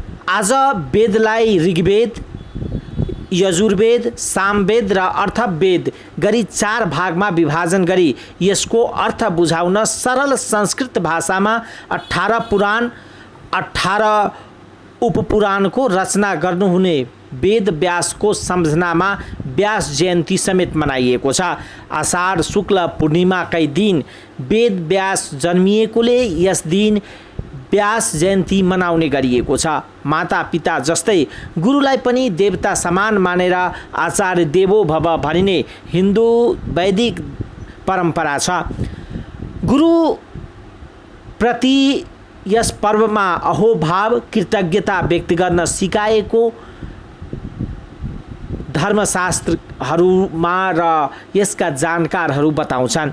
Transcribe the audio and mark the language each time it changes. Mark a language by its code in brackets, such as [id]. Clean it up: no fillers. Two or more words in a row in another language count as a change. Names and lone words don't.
[ne] आज वेदलाई ऋग्वेद, यजुर्वेद, सामवेद र अर्थवेद गरी 4 भागमा विभाजन गरी यसको अर्थ बुझाउन सरल संस्कृत भाषामा 18 पुराण, 18 उपपुराणको रचना गर्नुहुने वेद व्यासको सम्झनामा व्यास जयन्ती समेत मनाइएको छ। आषाढ शुक्ल पूर्णिमाकै दिन वेद व्यास जन्मिएकोले यस दिन व्यास जयन्ती मनाउने गरिएको छ। माता पिता जस्तै गुरुलाई पनि देवता समान मानेर [sa] आचार्य देवो भव [ne] भनिने हिन्दू वैदिक परम्परा छ। गुरु प्रति यस पर्वमा अहोभाव कृतज्ञता व्यक्त गर्न सिकाएको धर्मशास्त्रहरूमा र यसका जानकारहरू बताउँछन्।